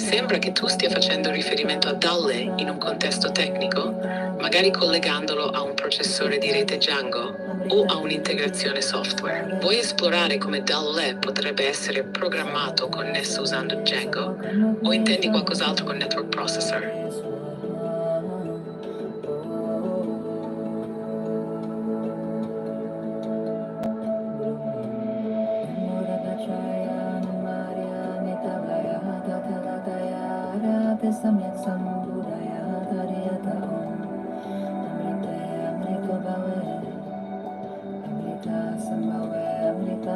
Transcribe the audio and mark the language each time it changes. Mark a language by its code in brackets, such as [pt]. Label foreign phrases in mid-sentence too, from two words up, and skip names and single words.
[it] Sembra che tu stia facendo riferimento a Dalle in un contesto tecnico, magari collegandolo a un processore di rete Django o a un'integrazione software. Vuoi esplorare come Dalle potrebbe essere programmato o connesso usando Django? O intendi qualcos'altro con [en] Network Processor? Samyak Sambudaya Tariyata Amrite Amrita Bhave sambhave amrita